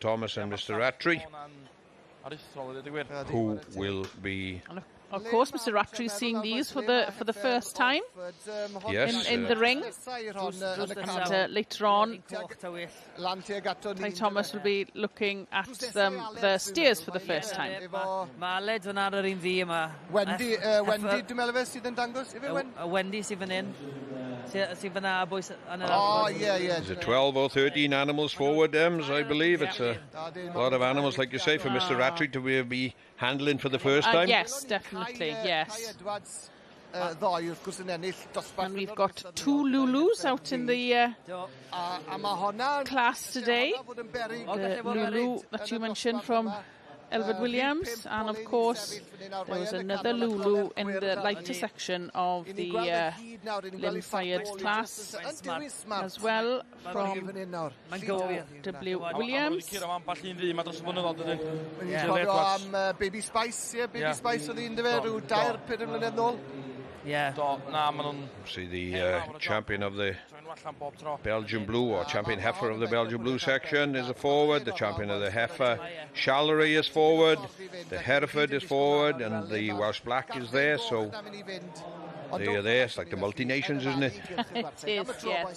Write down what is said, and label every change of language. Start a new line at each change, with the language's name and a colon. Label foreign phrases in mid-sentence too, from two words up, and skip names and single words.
English: Thomas and Mr. Rattray, who will be... Of course, Mr. Rattray is seeing these for the first time in the ring. And later on, Ty Thomas will be looking at the steers for the first time.
Welsh: Wendy sydd fan hyn. Sydd fyna boys yn yr...
English: Is it 12 or 13 animals forward, Ems, I believe? It's a lot of animals, like you say, for Mr. Rattray to be handling for the first time. Yes, definitely, yes. And we've got 2 Lulus out in the class today. The Lulu that you mentioned from Elbert Williams, and of course there was another Lulu in the lighter section of the limb-fired class as well from W. Williams.
Welsh: Baby Spice, Baby Spice oedd un dyfer, rhyw 2-3 mlynedd nôl.
English: Yeah. See the champion of the Belgian Blue, or champion heifer of the Belgian Blue section, is a forward. The champion of the heifer Shallery is forward. The Hereford is forward, and the Welsh Black is there. So they are there. It's like the multi-nations, isn't it? It is, yes.